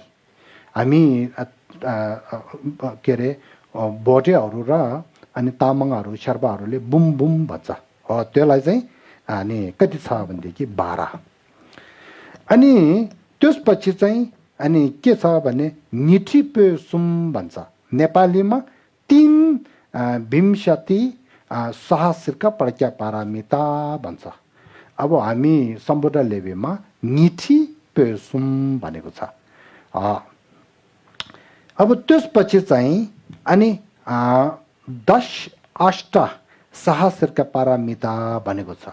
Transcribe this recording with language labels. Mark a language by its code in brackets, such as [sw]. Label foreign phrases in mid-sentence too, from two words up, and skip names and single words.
[ne] हामी के अरे भोटेहरू र अनि तामाङहरू शेर्पाहरूले बुम बुम भन्छ हो। त्यसलाई चाहिँ अनि कति छ भनेदेखि 12। अनि त्यसपछि चाहिँ अनि के छ भने निठी पे सुम भन्छ। नेपालीमा 3 विंशति सहस्रका प्रज्ञा पारामिता भन्छ। अब हामी सम्पूर्ण लेभेलमा निठी पे सुम भनेको छ। अब त्यसपछि चाहिँ अनि 10 अष्ट सहस्रका पारामिता भनेको छ।